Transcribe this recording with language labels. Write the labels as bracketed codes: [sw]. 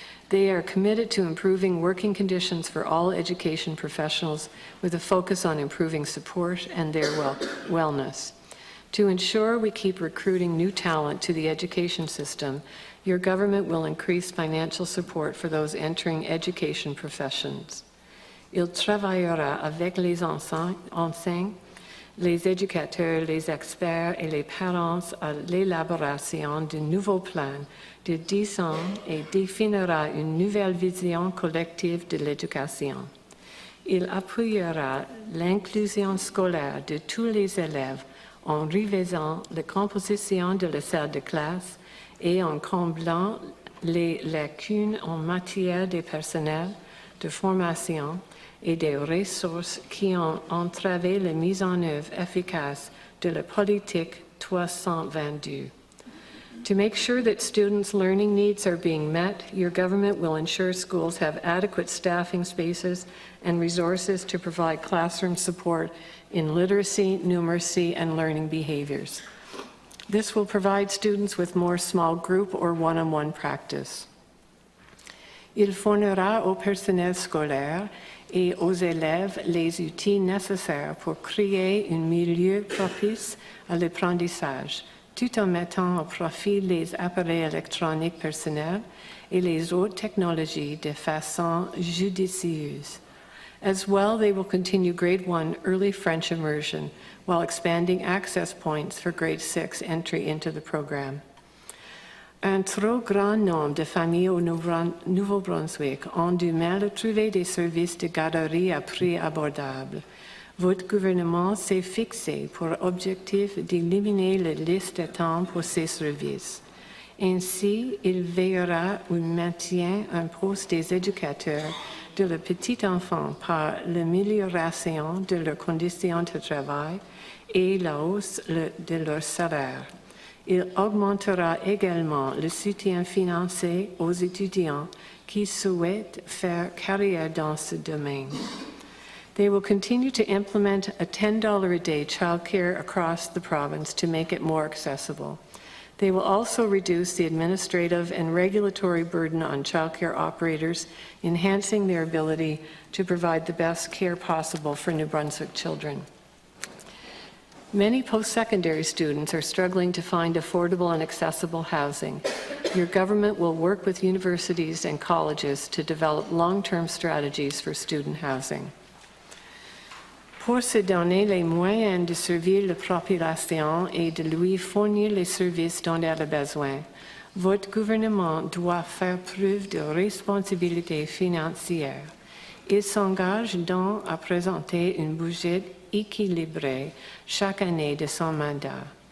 [en] They are committed to improving working conditions for all education professionals with a focus on improving support and their wellness. To ensure we keep recruiting new talent to the education system, your government will increase financial support for those entering education professions. [fr] Il travaillera avec les enseignes, les éducateurs, les experts et les parents à l'élaboration d'un nouveau plan de 10 ans et définira une nouvelle vision collective de l'éducation. Il appuiera l'inclusion scolaire de tous les élèves en révisant la composition de la salle de classe et en comblant les lacunes en matière de personnel, de formation et des ressources qui ont entravé la mise en œuvre efficace de la politique 322. [en] To make sure that students' learning needs are being met, your government will ensure schools have adequate staffing spaces and resources to provide classroom support in literacy, numeracy, and learning behaviors. This will provide students with more small group or one-on-one practice. [fr] Il fournira au personnel scolaire et aux élèves les outils nécessaires pour créer un milieu propice à l'apprentissage, tout en mettant au profit les appareils électroniques personnels et les autres technologies de façon judicieuse. [en] As well, they will continue Grade 1 early French immersion while expanding access points for Grade 6 entry into the program. [fr] Un trop grand nombre de familles au Nouveau-Brunswick ont du mal à trouver des services de garderie à prix abordable. Votre gouvernement s'est fixé pour objectif d'éliminer la liste d'attente pour ces services. Ainsi, il veillera au maintien en poste des éducateurs de la petite enfant par l'amélioration de leurs conditions de travail et la hausse de leur salaire. Il augmentera également le soutien financier aux étudiants qui souhaitent faire carrière dans ce domaine. [en] They will continue to implement a $10 a day childcare across the province to make it more accessible. They will also reduce the administrative and regulatory burden on childcare operators, enhancing their ability to provide the best care possible for New Brunswick children. Many post-secondary students are struggling to find affordable and accessible housing. Your government will work with universities and colleges to develop long-term strategies for student housing. [fr] Pour se donner les moyens de servir la population et de lui fournir les services dont elle a besoin, votre gouvernement doit faire preuve de responsabilité financière. Il s'engage donc à présenter un budget équilibré chaque année de son mandat.